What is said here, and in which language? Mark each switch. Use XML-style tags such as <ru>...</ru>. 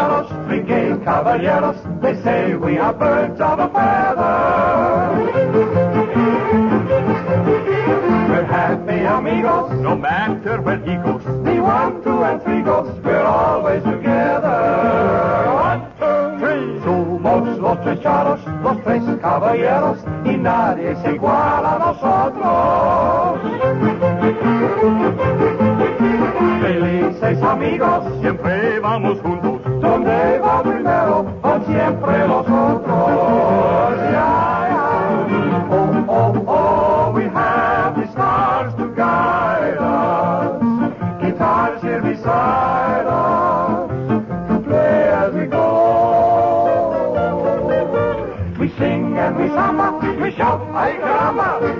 <en>Three gay</en> <es>caballeros,</es> <en>they say we are birds of a feather. We're happy</en> <es>amigos,</es> <en>no matter where he goes. The 1, 2, and 3 goes, we're always together. 1, 2, 3.</en> <es>Somos los tres charros, los tres caballeros, y nadie es igual a nosotros. Felices amigos, siempre vamos juntos. Donde va primero, van siempre los otros.</es> <en>Yeah, yeah. Oh, oh, oh, we have the stars to guide us. Guitars here beside us to play as we go. We sing and we samba, we shout,</en> <es>ay caramba.</es>